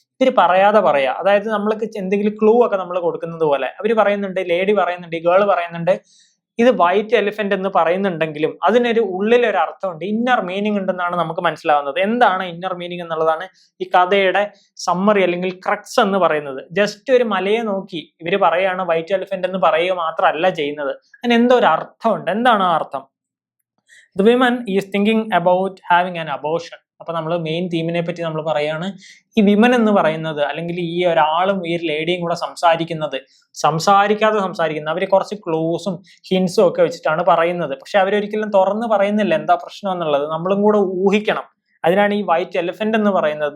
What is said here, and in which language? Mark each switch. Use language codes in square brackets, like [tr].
[ml] ഇവര് പറയാതെ പറയാ, അതായത് നമ്മൾക്ക് എന്തെങ്കിലും ക്ലൂ ഒക്കെ നമ്മൾ കൊടുക്കുന്നത് പോലെ അവര് പറയുന്നുണ്ട്, ലേഡി പറയുന്നുണ്ട്, ഈ ഗേൾ പറയുന്നുണ്ട്, ഇത് വൈറ്റ് എലിഫന്റ് എന്ന് പറയുന്നുണ്ടെങ്കിലും അതിനൊരു ഉള്ളിലൊരു അർത്ഥമുണ്ട്, ഇന്നർ മീനിങ് ഉണ്ടെന്നാണ് നമുക്ക് മനസ്സിലാവുന്നത്. എന്താണ് ഇന്നർ മീനിങ് എന്നുള്ളതാണ് ഈ കഥയുടെ സമ്മറി അല്ലെങ്കിൽ ക്രക്സ് എന്ന് പറയുന്നത്. ജസ്റ്റ് ഒരു മലയെ നോക്കി ഇവര് പറയാണ് വൈറ്റ് എലിഫന്റ് എന്ന് പറയുക മാത്രമല്ല ചെയ്യുന്നത്, അതിന് എന്തോ ഒരു അർത്ഥമുണ്ട്. എന്താണ് ആ അർത്ഥം? [en] The woman is thinking about having an abortion. [ml] അപ്പൊ നമ്മൾ മെയിൻ തീമിനെ പറ്റി നമ്മൾ പറയാണ്. ഈ വിമൻ എന്ന് പറയുന്നത്, അല്ലെങ്കിൽ ഈ ഒരാളും ഈ ഒരു ലേഡിയും കൂടെ സംസാരിക്കാതെ സംസാരിക്കുന്നത്. അവര് കുറച്ച് ക്ലൂസും ഹിൻസും ഒക്കെ വെച്ചിട്ടാണ് പറയുന്നത്. പക്ഷെ അവരൊരിക്കലും തുറന്ന് പറയുന്നില്ല എന്താ പ്രശ്നം എന്നുള്ളത്. നമ്മളും കൂടെ ഊഹിക്കണം. അതിനാണ് ഈ വൈറ്റ് എലിഫന്റ് എന്ന് പറയുന്നത്.